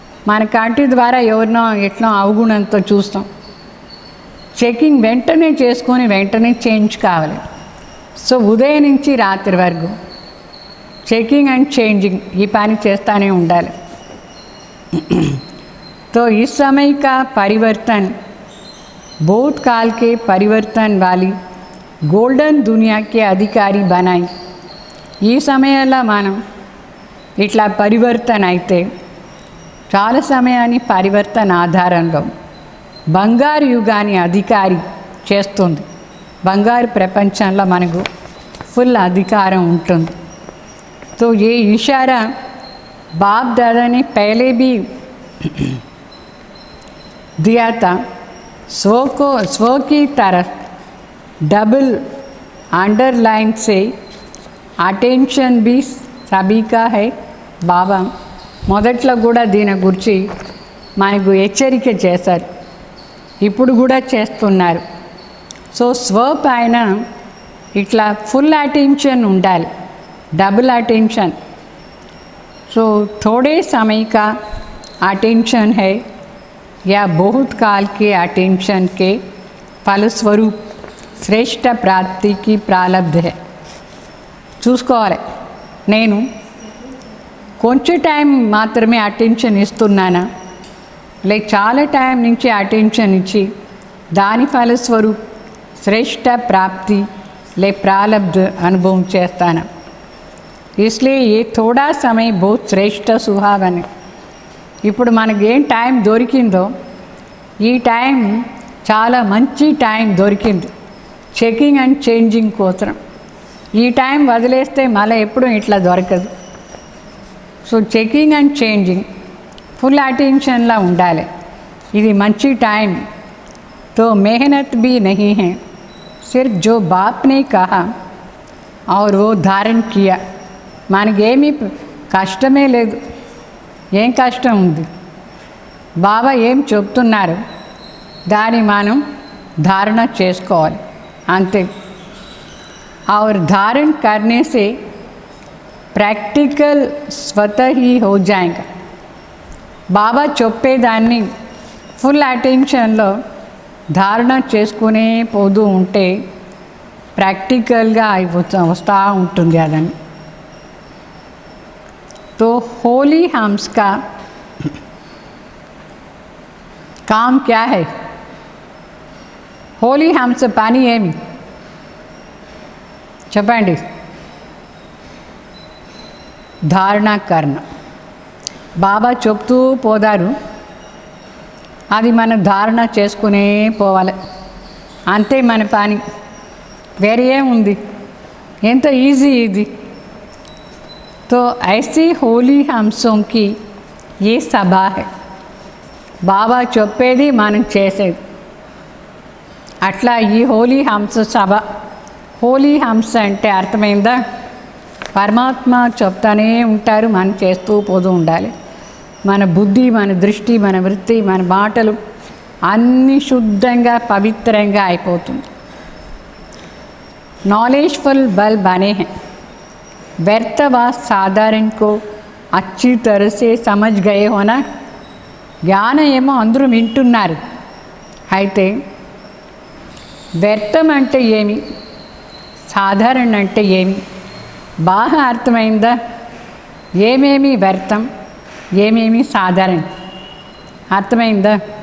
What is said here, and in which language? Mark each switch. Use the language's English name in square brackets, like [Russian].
[Telugu] మన కంటి ద్వారా ఎవరినో ఎట్లా అవగుణంతో చూస్తాం. చెకింగ్ వెంటనే చేసుకొని వెంటనే చేంజ్ కావాలి. సో ఉదయం నుంచి రాత్రి వరకు చెకింగ్ అండ్ చేంజింగ్ ఈ పని చేస్తూనే ఉండాలి. [Hindi] तो इस समय का परिवर्तन बहुत काल के परिवर्तन वाली गोल्डन दुनिया के अधिकारी बनाई. [Telugu] ఈ సమయంలో మనం ఇట్లా పరివర్తన అయితే చాలా సమయాన్ని పరివర్తన ఆధారంలో బంగారు యుగాన్ని అధికారి చేస్తుంది. బంగారు ప్రపంచంలో మనకు ఫుల్ అధికారం ఉంటుంది. [Hindi] तो ये इशारा बाप दादा ने पहले भी दिया था. स्व की तरफ डबल अंडरलाइन से अटेंशन भी सभी का है. [Telugu] బాబా మొదట్లో కూడా దీని గురించి మనకు హెచ్చరిక చేశారు, ఇప్పుడు కూడా చేస్తున్నారు. సో స్వ పైన ఇట్లా ఫుల్ అటెన్షన్ ఉండాలి, [Hindi] डबल अटेंशन. सो थोड़े समय का अटेंशन है या बहुत काल के अटेंशन के फलस्वरूप श्रेष्ठ प्राप्ति की प्रारब्ध है. [Telugu] చూసుకోవాలి, నేను కొంచెం టైం మాత్రమే అటెన్షన్ ఇస్తున్నానా, లేక చాలా టైం నుంచి అటెన్షన్ ఇచ్చి దాని ఫలస్వరూప్ శ్రేష్ఠ ప్రాప్తి [Hindi] ले प्रारब्ध [Telugu] అనుభవం చేస్తానా. [Hindi] इसलिए ये थोड़ा समय बहुत [Telugu] శ్రేష్ఠ సుహావని. ఇప్పుడు మనకి ఏం టైం దొరికిందో ఈ టైం చాలా మంచి టైం దొరికింది. చెకింగ్ అండ్ చేంజింగ్ కోసం. ఈ టైం వదిలేస్తే మళ్ళీ ఎప్పుడూ ఇట్లా దొరకదు. So checking and changing full అటెన్షన్లా ఉండాలి. ఇది మంచి టైం. [Hindi] तो मेहनत भी नहीं है, सिर्फ जो बाप ने कहा और वो धारण किया. [Telugu] మనకేమీ కష్టమే లేదు. ఏం కష్టం ఉంది? బాబా ఏం చెప్తున్నారు దాన్ని మనం धारणा చేసుకోవాలి అంతే. [Hindi] और धारण करने से प्रैक्टिकल स्वतः ही हो जाएगा. [Telugu] బాబా చెప్పేదాన్ని ఫుల్ అటెన్షన్లో ధారణ చేసుకునే పోతూ ఉంటే ప్రాక్టికల్గా వస్తూ ఉంటుంది అదని. [Hindi] तो होली हंस का काम क्या है? [Telugu] होली हंस పని ఏమి చెప్పండి? ధారణ కర్ణ. బాబా చెప్తూ పోదారు, అది మనం ధారణ చేసుకునే పోవాలి అంతే మన పని. వేరే ఏముంది? ఎంత ఈజీ ఇది. [Hindi] तो ऐसी होली हंसों की ये सभा है. [Telugu] బాబా చెప్పేది మనం చేసేది. అట్లా ఈ హోలీ హంస సభ. హోలీ హంస అంటే అర్థమైందా? పరమాత్మ చెప్తానే ఉంటారు, మనం చేస్తూ పోతూ ఉండాలి. మన బుద్ధి, మన దృష్టి, మన వృత్తి, మన మాటలు అన్నీ శుద్ధంగా పవిత్రంగా అయిపోతుంది. [Hindi] नॉलेजफुल बल बने हैं. व्यर्थ व साधारण को अच्छी तरह से समझ गए हो ना. [Telugu] జ్ఞానం ఏమో అందరూ వింటున్నారు, అయితే వ్యర్థం అంటే ఏమి, సాధారణ అంటే ఏమి బాగా అర్థమైందా? ఏమేమి వ్యర్థం, ఏమేమి సాధారణ అర్థమైందా?